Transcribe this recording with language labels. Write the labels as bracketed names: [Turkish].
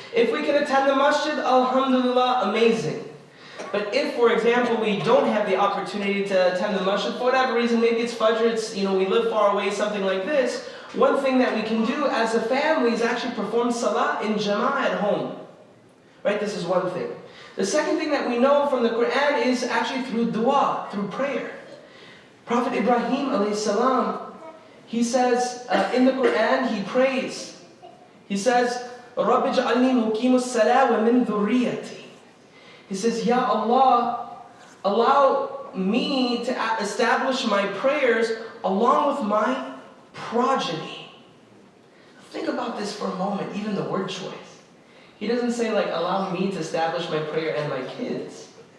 [English] If we can attend the masjid, alhamdulillah, amazing. But if, for example, we don't have the opportunity to attend the masjid for whatever reason, maybe it's Fajr, it's, we live far away, something like this, one thing that we can do as a family is actually perform salah in jama'ah at home. Right? This is one thing. The second thing that we know from the Quran is actually through dua, through prayer. Prophet Ibrahim alayhi salam, he says in the Quran, he prays. He says, [Arabic] رَبِّ اجْعَلْنِي مُقِيمُ الصَّلَاةِ وَمِنْ ذُرِّيَّتِي. [English] He says, Ya Allah, allow me to establish my prayers along with my progeny. Think about this for a moment, even the word choice. He doesn't say allow me to establish my prayer and my kids.